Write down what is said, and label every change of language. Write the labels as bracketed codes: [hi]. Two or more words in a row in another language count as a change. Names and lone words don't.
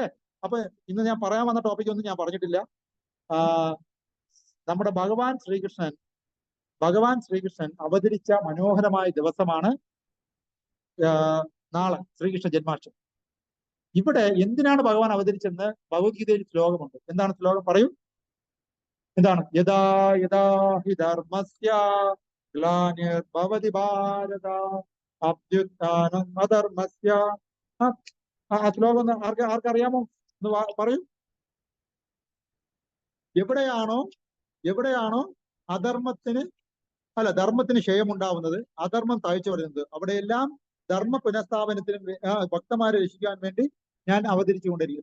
[ml] അപ്പൊ ഇന്ന് ഞാൻ പറയാൻ വന്ന ടോപ്പിക് ഒന്നും ഞാൻ പറഞ്ഞിട്ടില്ല. നമ്മുടെ ഭഗവാൻ ശ്രീകൃഷ്ണൻ അവതരിച്ച മനോഹരമായ ദിവസമാണ് നാളെ, ശ്രീകൃഷ്ണ ജന്മാഷ്ടമി. ഇവിടെ എന്തിനാണ് ഭഗവാൻ അവതരിച്ചെന്ന് ഭഗവത്ഗീതയിൽ ശ്ലോകമുണ്ട്. എന്താണ് ശ്ലോകം? പറയൂ. എന്താണ്? [sa] യഥാ യഥാ ഹി ധർമ്മസ്യ ഗ്ലാനിർഭവതി ഭാരത അഭ്യുത്ഥാനം അധർമ്മസ്യ. [ml] ആ ശ്ലോകം ഒന്ന് ആർക്കറിയാമോ? ഒന്ന് പറയൂ. എവിടെയാണോ ധർമ്മത്തിന് ക്ഷയമുണ്ടാവുന്നത്, അധർമ്മം തഴച്ചു വരുന്നത്, അവിടെയെല്ലാം ധർമ്മ പുനഃസ്ഥാപനത്തിനും ഭക്തന്മാരെ രക്ഷിക്കാൻ വേണ്ടി ഞാൻ അവതരിച്ചുകൊണ്ടിരിക്കും.